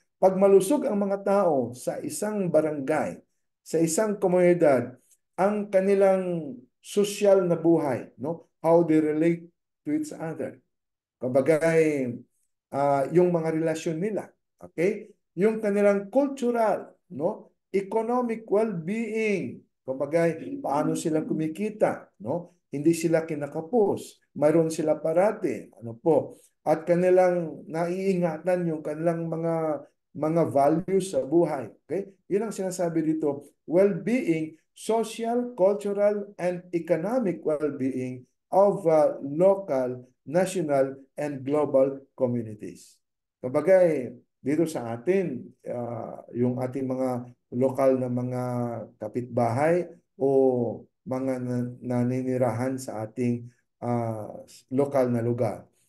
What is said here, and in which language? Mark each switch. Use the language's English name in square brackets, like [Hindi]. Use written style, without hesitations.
[Filipino] Pag malusog ang mga tao sa isang barangay, sa isang komunidad, ang kanilang social na buhay, no? [English] How they relate to each other. [Filipino] Kabagay, yung mga relasyon nila, okay? Yung kanilang cultural, no? Economic well-being, kabagay, paano sila kumikita, no? Hindi sila kinakapos, mayroon sila parati, ano po? At kanilang naiingatan yung kanilang mga values sa buhay, okay? Yun ang sinasabi dito, [English] well-being, social, cultural, and economic well-being of local, national, and global communities. [Filipino] Kabagay, dito sa atin, yung ating mga lokal na mga kapitbahay o mga naninirahan sa ating lokal na lugar.